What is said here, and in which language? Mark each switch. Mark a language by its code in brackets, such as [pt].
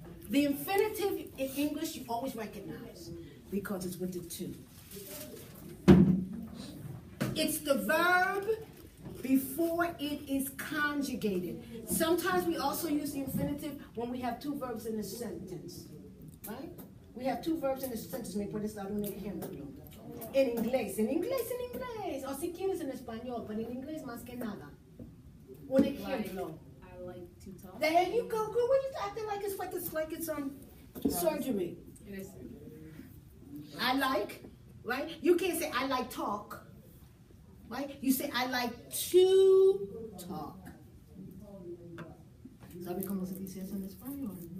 [en] The infinitive in English you always recognize because it's with the to. It's the verb before it is conjugated. Sometimes we also use the infinitive when we have two verbs in a sentence. Right? We have two verbs in a sentence. [es] Me puedes dar un ejemplo. En inglés, o si quieres en español, pero en inglés más que nada. Un ejemplo. [en] I like to talk. There you go, girl. What you acting like it's surgery? It is. I like, right? You can't say I like talk, right? You say I like to talk. [es] ¿Sabe cómo se dice eso en español?